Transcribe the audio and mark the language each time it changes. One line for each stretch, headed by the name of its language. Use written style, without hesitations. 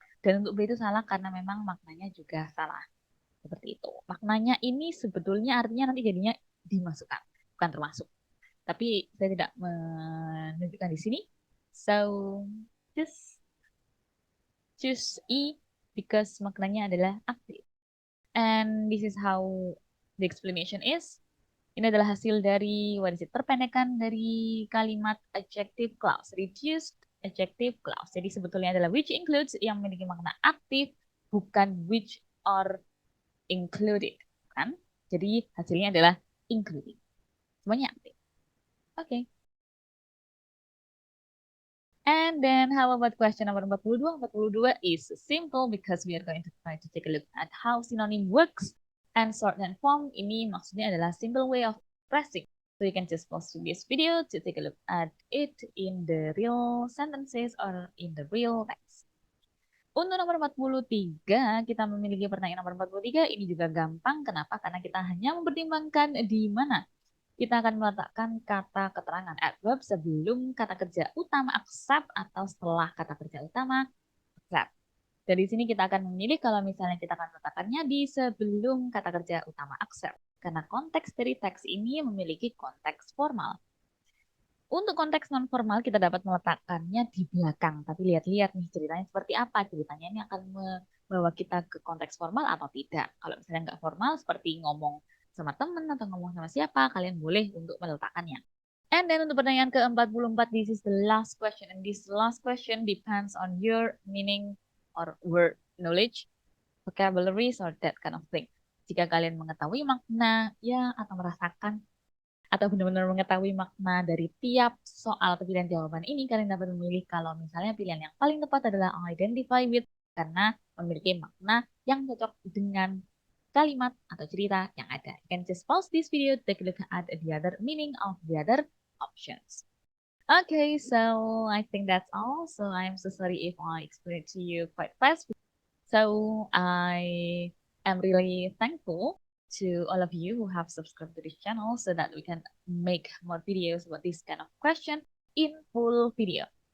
Indonesian: Dan untuk B itu salah karena memang maknanya juga salah. Seperti itu. Maknanya ini sebetulnya artinya nanti jadinya dimasukkan, bukan termasuk. Tapi saya tidak menunjukkan di sini.
English: So, just choose E because
Indonesian: maknanya adalah aktif.
English: And this is how the explanation is.
Indonesian: Ini adalah hasil dari, what is it, perpendekan dari kalimat adjective clause, reduced adjective clause. Jadi sebetulnya adalah
English: which includes
Indonesian: yang memiliki makna aktif, bukan
English: which are included.
Indonesian: Kan? Jadi hasilnya adalah including. Semuanya aktif. Oke. Okay.
English: And then how about question number 42? 42 is simple because we are going to try to take a look at how synonym works. And shorthand form
Indonesian: ini maksudnya adalah
English: simple way of expressing. So you can just pause this video to take a look at it in the real sentences or in the real text.
Indonesian: Untuk nomor 43, kita memiliki pertanyaan nomor 43. Ini juga gampang. Kenapa? Karena kita hanya mempertimbangkan di mana kita akan meletakkan kata keterangan adverb sebelum kata kerja utama accept atau setelah kata kerja utama accept. Dari sini kita akan memilih kalau misalnya kita akan meletakkannya di sebelum kata kerja utama accept. Karena konteks dari teks ini memiliki konteks formal. Untuk konteks non formal kita dapat meletakkannya di belakang. Tapi lihat-lihat nih ceritanya seperti apa. Ceritanya ini akan membawa kita ke konteks formal atau tidak. Kalau misalnya nggak formal seperti ngomong sama teman atau ngomong sama siapa, kalian boleh untuk meletakkannya.
English: And then
Indonesian: untuk pertanyaan ke-44,
English: this is the last question. And this last question depends on your meaning or word knowledge, vocabularies, or that kind of thing.
Indonesian: Jika kalian mengetahui makna, ya, atau merasakan, atau benar-benar mengetahui makna dari tiap soal atau pilihan jawaban ini, kalian dapat memilih kalau misalnya pilihan yang paling tepat adalah identify with, karena memiliki makna yang cocok dengan kalimat atau cerita yang ada.
English: You can just pause this video to take a look at the other meaning of the other options. Okay, so I think that's all. So I'm so sorry if I explained it to you quite fast. So I am really thankful to all of you who have subscribed to this channel so that we can make more videos about this kind of question in full video.